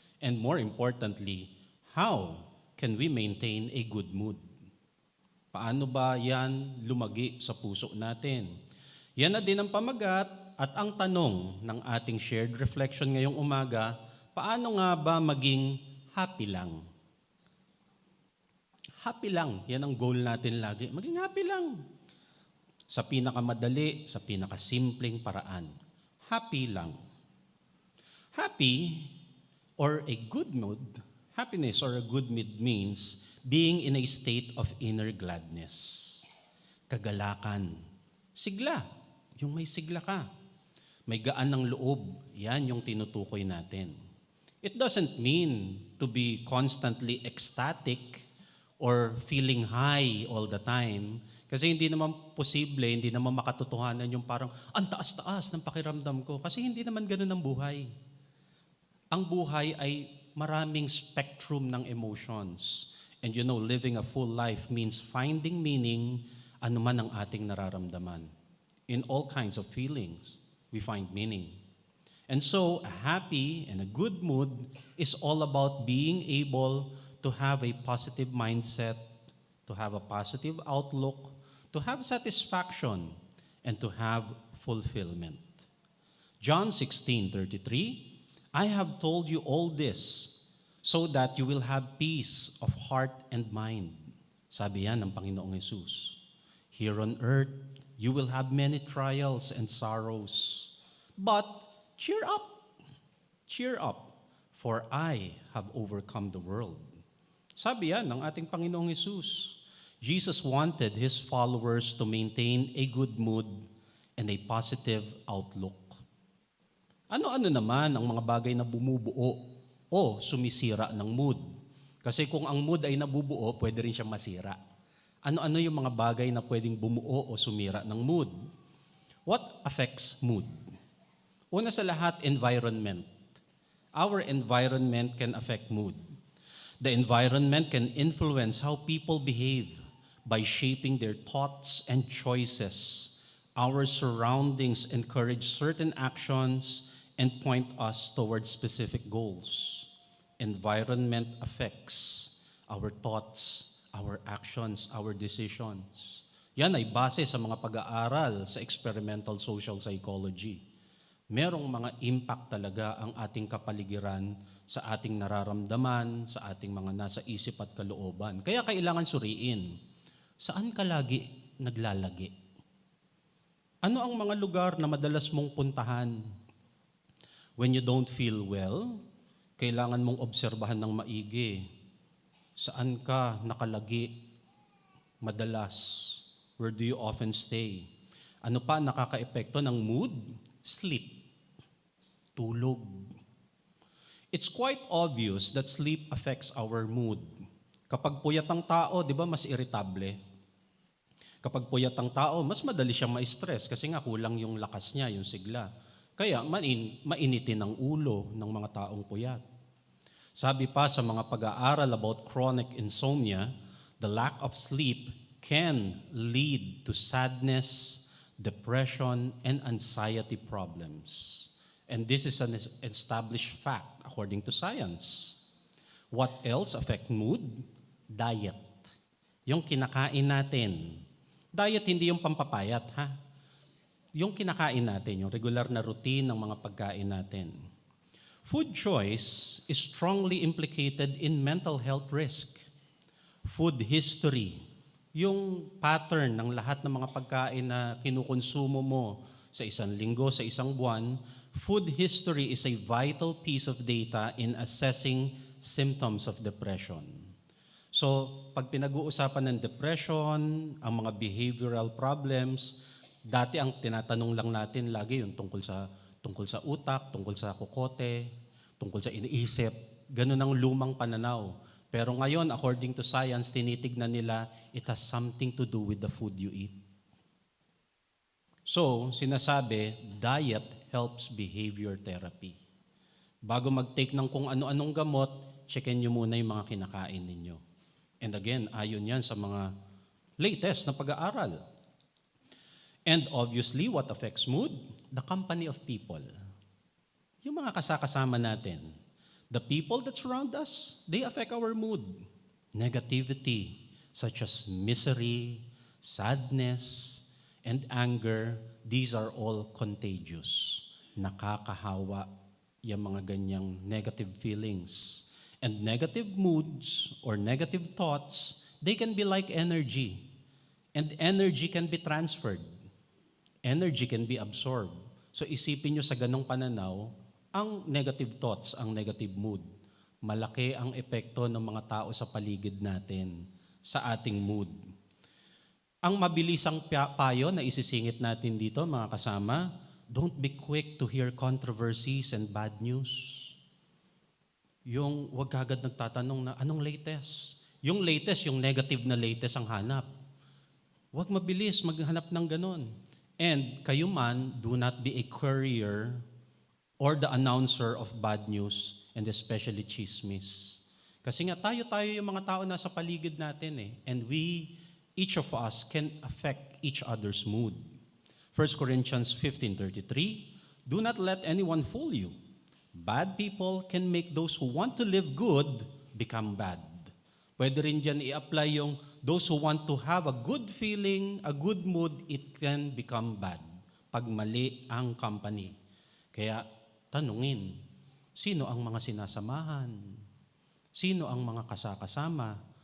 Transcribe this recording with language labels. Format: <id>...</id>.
<en>And more importantly, how can we maintain a good mood?</en> <tl>Paano ba yan lumagi sa puso natin? Yan na din ang pamagat at ang tanong ng ating shared reflection ngayong umaga, paano nga ba maging happy lang? Happy lang, yan ang goal natin lagi. Maging happy lang. Sa pinakamadali, sa pinakasimpleng paraan. Happy lang.</tl> <en>Happy or a good mood, happiness or a good mood means being in a state of inner gladness.</en> <tl>Kagalakan. Sigla. Yung may sigla ka. May gaan ng loob. Yan yung tinutukoy natin.</tl> <en>It doesn't mean to be constantly ecstatic or feeling high all the time.</en> <tl>Kasi hindi naman posible, hindi naman makatotohanan yung parang ang taas-taas ng pakiramdam ko. Kasi hindi naman ganun ang buhay. Ang buhay ay maraming spectrum ng emotions.</tl> <en>And you know, living a full life means finding meaning</en> <tl>anuman ang ating nararamdaman.</tl> <en>In all kinds of feelings, we find meaning. And so, a happy and a good mood is all about being able to have a positive mindset, to have a positive outlook, to have satisfaction, and to have fulfillment. John 16:33, I have told you all this so that you will have peace of heart and mind.</en> <tl>Sabi yan ng Panginoong Hesus.</tl> <en>Here on earth, you will have many trials and sorrows. But cheer up. Cheer up. For I have overcome the world.</en> <tl>Sabi yan ng ating Panginoong Hesus.</tl> <en>Jesus wanted His followers to maintain a good mood and a positive outlook.</en> <tl>Ano-ano naman ang mga bagay na bumubuo o sumisira ng mood? Kasi kung ang mood ay nabubuo, pwede rin siya masira. Ano-ano yung mga bagay na pwedeng bumuo o sumira ng mood?</tl> <en>What affects mood?</en> <tl>Una sa lahat, environment.</tl> <en>Our environment can affect mood. The environment can influence how people behave by shaping their thoughts and choices. Our surroundings encourage certain actions and point us towards specific goals. Environment affects our thoughts, our actions, our decisions.</en> <tl>Yan ay base sa mga pag-aaral sa experimental social psychology. Merong mga impact talaga ang ating kapaligiran sa ating nararamdaman, sa ating mga nasa isip at kalooban. Kaya kailangan suriin, saan ka lagi naglalagi? Ano ang mga lugar na madalas mong puntahan?</tl> <en>When you don't feel well,</en> <tl>kailangan mong obserbahan ng maigi. Saan ka nakalagi madalas?</tl> <en>Where do you often stay?</en> <tl>Ano pa nakakaepekto ng mood?</tl> <en>Sleep.</en> <tl>Tulog.</tl> <en>It's quite obvious that sleep affects our mood.</en> <tl>Kapag puyat ang tao, di ba, mas irritable. Kapag puyat ang tao, mas madali siyang ma-stress kasi nga kulang yung lakas niya, yung sigla. Kaya mainitin ang ulo ng mga taong puyat. Sabi pa sa mga pag-aaral</tl> <en>about chronic insomnia, the lack of sleep can lead to sadness, depression, and anxiety problems. And this is an established fact according to science. What else affect mood? Diet.</en> <tl>Yung kinakain natin. Diet hindi yung pampapayat, ha? Yung kinakain natin, yung regular na routine ng mga pagkain natin.</tl> <en>Food choice is strongly implicated in mental health risk.</en> <tl>Food history, yung pattern ng lahat ng mga pagkain na kinukonsumo mo sa isang linggo, sa isang buwan,</tl> <en>food history is a vital piece of data in assessing symptoms of depression.</en> <tl>So, pag pinag-uusapan ng depression, ang mga behavioral problems, dati ang tinatanong lang natin lagi yung tungkol sa utak, tungkol sa kokote, tungkol sa iniisip. Ganun ang lumang pananaw. Pero ngayon,</tl> <en>according to science,</en> <tl>tinitignan nila,</tl> <en>it has something to do with the food you eat. So, sinasabi, diet helps behavior therapy.</en> <tl>Bago mag-take ng kung ano-anong gamot, checkin nyo muna yung mga kinakain ninyo. And again, ayon yan sa mga latest na pag-aaral.</tl> <en>And obviously, what affects mood? The company of people.</en> <tl>Yung mga kasakasama natin.</tl> <en>The people that surround us, they affect our mood. Negativity, such as misery, sadness, and anger, these are all contagious.</en> <tl>Nakakahawa yung mga ganyang negative feelings.</tl> <en>And negative moods or negative thoughts, they can be like energy. And energy can be transferred. Energy can be absorbed.</en> <tl>So isipin nyo sa ganong pananaw, ang negative thoughts, ang negative mood, malaki ang epekto ng mga tao sa paligid natin, sa ating mood. Ang mabilisang payo na isisingit natin dito, mga kasama,</tl> <en>don't be quick to hear controversies and bad news.</en> <tl>Yung wag agad nagtatanong na, anong latest? Yung latest, yung negative na latest ang hanap. Wag mabilis maghanap ng ganon.</tl> <en>And kayo man, do not be a courier or the announcer of bad news and especially chismis.</en> <tl>Kasi nga tayo yung mga tao nasa paligid natin eh.</tl> <en>And each of us can affect each other's mood. 1 Corinthians 15:33, do not let anyone fool you. Bad people can make those who want to live good become bad.</en> <tl>Pwede rin dyan i-apply yung</tl> <en>those who want to have a good feeling, a good mood, it can become bad</en> <tl>pag mali ang company. Kaya tanungin, sino ang mga sinasamahan? Sino ang mga kasakasama?</tl>